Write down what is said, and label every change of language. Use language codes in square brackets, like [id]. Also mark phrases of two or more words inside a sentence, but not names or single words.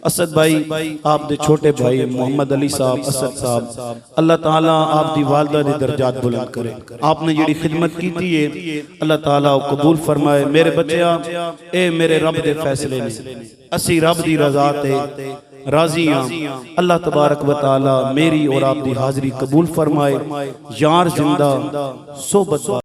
[pa] اسد بھائی آپ دے چھوٹے بھائی محمد علی صاحب اسد صاحب، اللہ تعالیٰ آپ دی والدہ دے درجات بلند کرے. آپنے جیہڑی خدمت کیتی ہے اللہ تعالیٰ قبول فرمائے. میرے بچیا اے میرے رب دے فیصلے نے، اسی رب دی رضا تے راضی ہاں. اللہ تبارک و تعالیٰ میری اور آپ دی حاضری قبول فرمائے. یار زندہ صحبت